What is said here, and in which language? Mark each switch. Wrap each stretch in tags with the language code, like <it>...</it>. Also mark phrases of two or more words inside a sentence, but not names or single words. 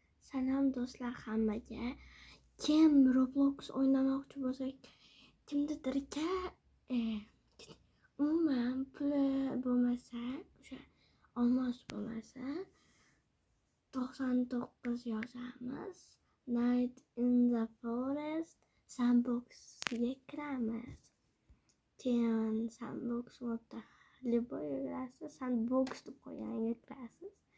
<uz>Salom do'stlar hammaga. Kim Roblox o'ynamoqchi bo'lsa, kimdadirga umuman puli bo'lmasa, o'sha olmos bo'lmasa 99 yozamiz. Night in the Forest sandboxga kiramiz. Keyin sandbox o'rta любой kirasiz, sandbox deb qo'yganiga kirasiz.</uz>